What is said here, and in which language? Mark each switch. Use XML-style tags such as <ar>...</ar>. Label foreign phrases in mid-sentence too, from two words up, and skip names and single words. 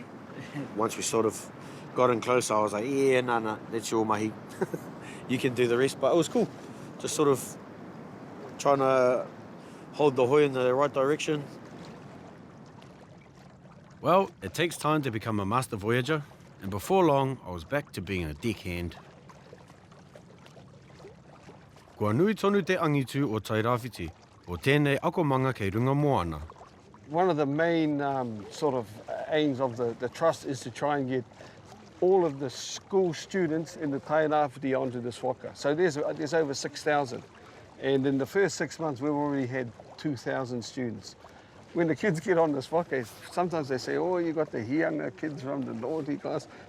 <en>Once we sort of got in close, I was like, yeah, no, that's your mahi. You can do the rest, but it was cool. Just sort of trying to hold the hoi in the right direction. Well, it takes time to become a master voyager, and before long, I was back to being a deckhand.</en> <mi>Kua nui tonu te angitu o Tairāwhiti, o tēnei akomanga kei runga moana.</mi> <en>One of the main sort of aims of the trust is to try and get all of the school students in the Tairāwhiti onto this waka. So there's over 6,000. And in the first 6 months, we've already had 2,000 students. When the kids get on this waka, sometimes they say, oh, you got the hianga kids from the naughty class.</en>